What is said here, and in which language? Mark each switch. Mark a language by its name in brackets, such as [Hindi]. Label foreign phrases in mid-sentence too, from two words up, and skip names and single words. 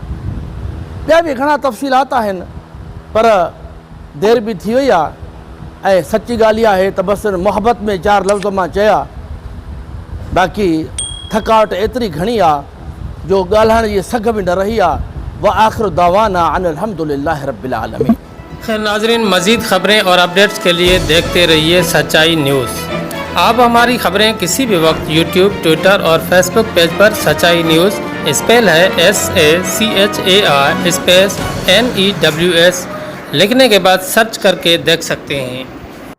[Sindhi] ॿिया बि घणा तफ़सीलात आहिनि पर देरि बि थी वई आहे ऐं सची ॻाल्हि इहा आहे त बसि मोहबत में 4 लफ़्ज़ मां चया, बाक़ी थकावट एतिरी घणी आहे जो ॻाल्हाइण जी सघ बि न रही आहे। [Arabic] وآخر دعوانا أن الحمد لله رب العالمين. [Hindi] खैर नाज़रीन, मज़ीद खबरें और अपडेट्स के लिए देखते रहिए सच्चाई न्यूज़। आप हमारी खबरें किसी भी वक्त यूट्यूब, ट्विटर और फेसबुक पेज पर सच्चाई न्यूज़ स्पेल है SACHAR [English] space news [Hindi] लिखने के बाद सर्च करके देख सकते हैं।